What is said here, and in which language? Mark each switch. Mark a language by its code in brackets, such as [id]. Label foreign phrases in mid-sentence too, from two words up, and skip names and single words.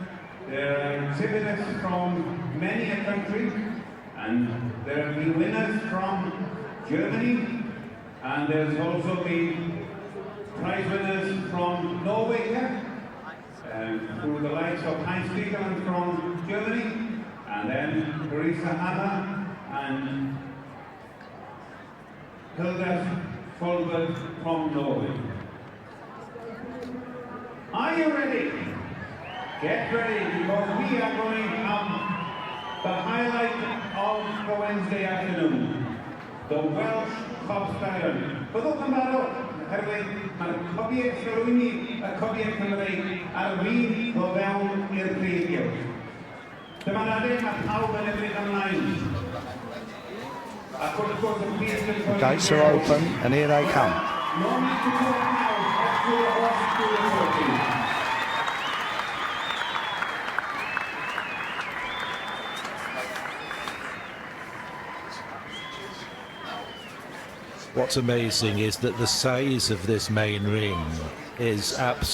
[en] There are exhibitors from many a country, and there have been winners from Germany, and there's also been prize winners from Norway here, through the likes of Heinz Stiegeland from Germany, and then Marisa Hanna and Hilda Folberg from Norway. Are you ready? Get ready, because we are going to have the highlight of the Wednesday afternoon, the Welsh Cob Stallion. [cy] Byddwch yn barod, oherwydd mae'r cobiau llwyni, y cobiau Cymru ar fin o fewn i'r prifio. Dyma'r adeg mae pawb yn edrych ymlaen. [en] The gates are open and here they come. No need to talk now, let's do the horse to the talking. What's amazing is that the size of this main ring is absolutely huge.